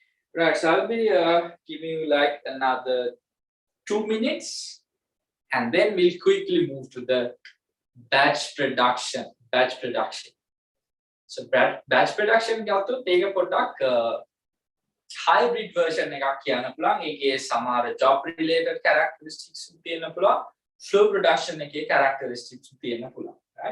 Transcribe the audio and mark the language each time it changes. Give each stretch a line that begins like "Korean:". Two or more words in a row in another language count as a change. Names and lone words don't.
English: Right, so I'll be giving you like another 2 minutes, and then we'll quickly move to the batch production. Batch production. So batch production
Sinhala: ගත්තොත් ඒක පොඩ්ඩක්
English: hybrid version
Sinhala: එකක් කියන්න පුළුවන්. ඒකේ සමහර
English: job related characteristics
Sinhala: තියෙන්න පුළුවන්.
English: Flow production
Sinhala: එකේ characteristics තියෙන්න පුළුවන්.
English: Right?